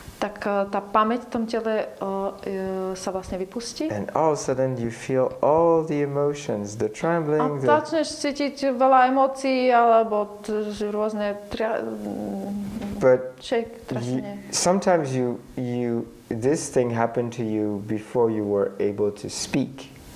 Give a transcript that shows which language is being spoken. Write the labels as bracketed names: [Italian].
[Slovak] Tak tá pamäť v tom tele sa vlastne vypustí. [English] And all of a sudden you feel all the emotions, the trembling. [Slovak] A začneš cítiť veľa emócií alebo rôzne trasenie. [English] Sometimes this thing happened to you before you were able to speak.